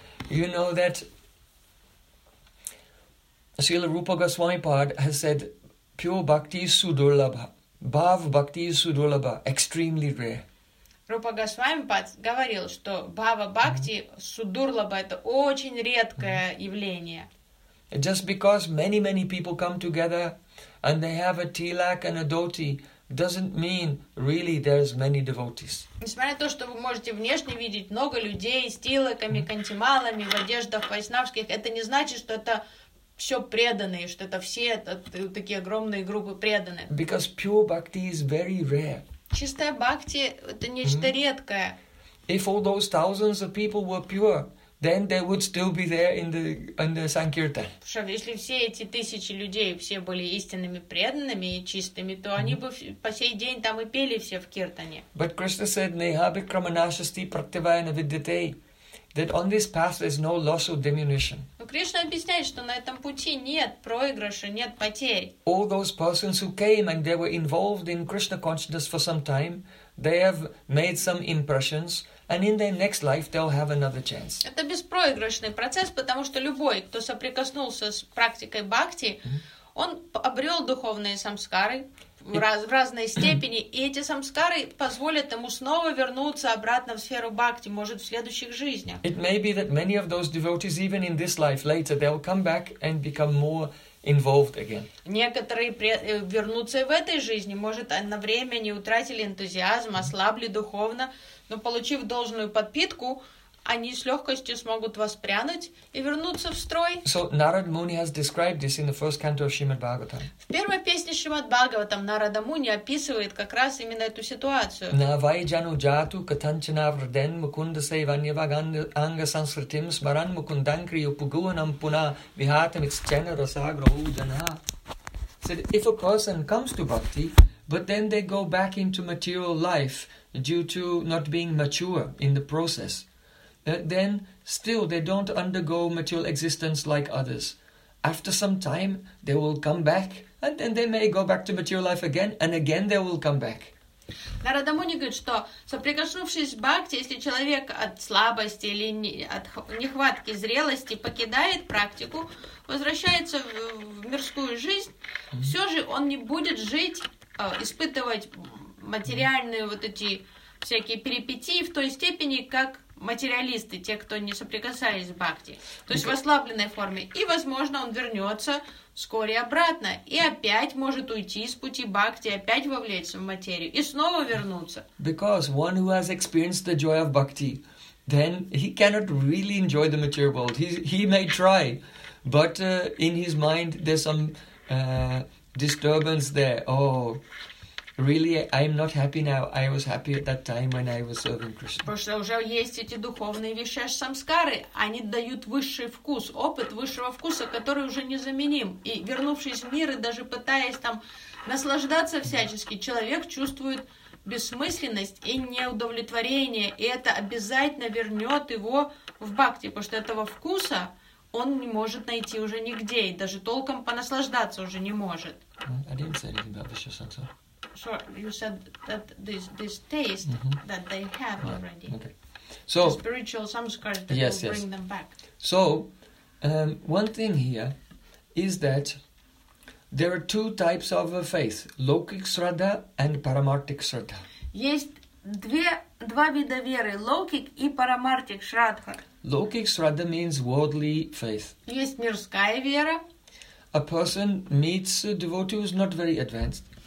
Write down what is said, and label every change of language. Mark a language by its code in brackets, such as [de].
[en] You know that Srila Rupa Goswami Pad has said, pure bhakti is sudurlabha. Bhav bhakti is sudurlabha. Extremely rare. [ru] Рупа Госвами Пад говорил, что бхава бхакти судурлаба это очень редкое явление. [en] Just because many people come together and they have a tilak and a dhoti doesn't mean really there's many devotees. [ru] Несмотря на то, что вы можете внешне видеть много людей с тилаками, кантималами, в одеждах вайшнавских, это не значит, что это все преданные, что это все такие огромные группы преданные. [en] Because pure bhakti is very rare. [ru] Чистая бхакти — это нечто редкое. [en] If all those thousands of people were pure, then they would still be there in the Sankirtan. [ru] Что, если все эти тысячи людей все были истинными преданными и чистыми, то они бы по сей день там и пели все в киртане. [en] But Krishna said, [sa] "Nehabi kramanashasti praktivayana vidyate," [en] that on this path there's no loss or diminution. [ru] Но Кришна объясняет, что на этом пути нет проигрыша, нет потерь. [en] All those persons who came and they were involved in Krishna consciousness for some time, they have made some impressions, and in their next life they'll have another chance. [ru] Это беспроигрышный процесс, потому что любой, кто соприкоснулся с практикой бхакти, он обрел духовные самскары в разной степени, и эти самскары позволят ему снова вернуться обратно в сферу бхакти, может, в следующих жизнях. [en] It may be that many of those devotees, even in this life, later, they'll come back and become more involved again. [ru] Некоторые вернутся и в этой жизни, может, на время не утратили энтузиазм, ослабли духовно, но, получив должную подпитку, они с легкостью смогут воспрянуть и вернуться в строй. [en] So Narad Muni has described this in the first canto of Shrimad Bhagavatam. [ru] В первой песне Шримад Бхагаватам Нарада Муни описывает как раз именно эту ситуацию. [sa] Навай джану джату катанчана врден мукунда сейванья ванганга сансритим смаран мукундангри упугуванам пуна вихатам ицчена расагра ужана. [en] Said, if a person comes to bhakti, but then they go back into material life due to not being mature in the process, then still they don't undergo material existence like others. After some time, they will come back, and then they may go back to material life again, and again they will come back. [ru] Нарада Муни говорит, что соприкоснувшись с бхакти, если человек от слабости или от нехватки зрелости покидает практику, возвращается в мирскую жизнь, все же он не будет жить, испытывать материальные вот эти всякие перипетии в той степени, как материалисты, те, кто не соприкасались с бхакти, то есть в ослабленной форме. И, возможно, он вернется вскоре обратно и опять может уйти с пути бхакти, опять вовлечься в материю и снова вернуться. [en] Because one who has experienced the joy of bhakti, then he cannot really enjoy the material world. He may try, but in his mind there's some disturbance there. Oh, really, I'm not happy now. I was happy at that time when I was serving Krishna. [ru] Потому что уже есть эти духовные вишеш самскары. Они дают высший вкус, опыт высшего вкуса, который уже незаменим. И вернувшись в мир, и даже пытаясь там наслаждаться всячески, человек чувствует бессмысленность и неудовлетворение. И это обязательно вернет его в бхакти, потому что этого вкуса он не может найти уже нигде. И даже толком понаслаждаться уже не может. [en] I didn't say anything about vishesh samskara. So you said that this taste that they have already, okay. So the spiritual samskar that will bring them back. So one thing here is that there are two types of faith: laukik shraddha and paramarthik shraddha. [ru] Есть два вида веры: laukik и paramarthik shraddha. [en] Laukik shraddha means worldly faith. [ru] Есть мирская вера. [en] A person meets a devotee who is not very advanced.